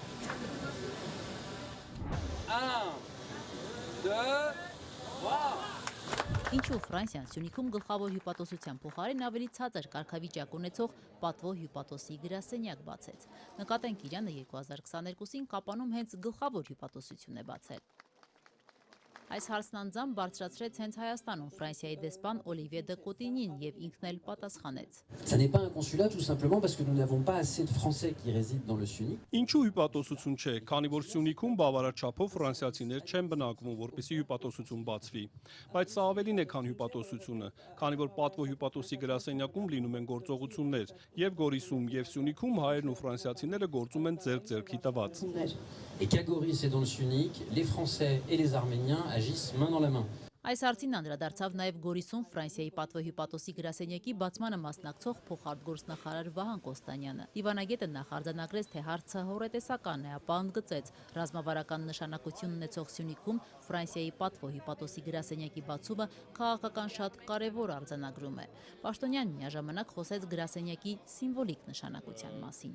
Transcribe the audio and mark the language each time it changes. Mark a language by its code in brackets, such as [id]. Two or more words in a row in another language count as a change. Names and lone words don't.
[hy] 1, 2, 3 Ինչու Ֆրանսիան Սյունիքում գլխավոր հյուպատոսության փոխարեն ավելի ցածր կարգավիճակ ունեցող պատվո հյուպատոսի գրասենյակ բացեց։ Նկատենք Իրանը 2022-ին Կապանում հենց գլխավոր հյուպատոսություն է բացել։ Այս հարցն անձամբ բարձրացրեց հենց Հայաստանում Ֆրանսիայի դեսպան Օլիվիե դե Կոտինին եւ ինքն էլ պատասխանեց։ [fr] Ça n'est pas un consulat tout simplement parce que nous n'avons pas assez de Français qui résident dans le Sunic. [hy] Ինչու հյուպատոսություն չէ, քանի որ Սյունիքում բավարար չափով ֆրանսիացիներ չեն բնակվում, որպեսզի հյուպատոսություն բացվի։ Բայց սա ավելին է, քան հյուպատոսությունը, քանի որ պատվո հյուպատոսի գրասենյակում լինում են գործողություններ, եւ Գորիսում եւ Սյունիքում հայերն ու ֆրանսիացիները գործում են ձեռք-ձեռքի տված։ [fr] Et qu'à Goris et dans le Sunic, les Français et les Arméniens agissent main dans la main. [hy] Այս հարցին անդրադարձավ նաև Գորիսում Ֆրանսիայի պատվո հյուպատոսի գրասենյակի բացմանը մասնակցող փոխարգործնախարար Վահան Կոստանյանը։ Դիվանագետը նախարձանագրեց, թե հարցը հորետեսական է, ապա ընդգծեց, ռազմավարական նշանակություն ունեցող Սյունիքում Ֆրանսիայի պատվո հյուպատոսի գրասենյակի բացումը քաղաքական շատ կարևոր արձանագրում է։ Պաշտոնյանն միաժամանակ խոսեց գրասենյակի սիմվոլիկ նշանակության մասին։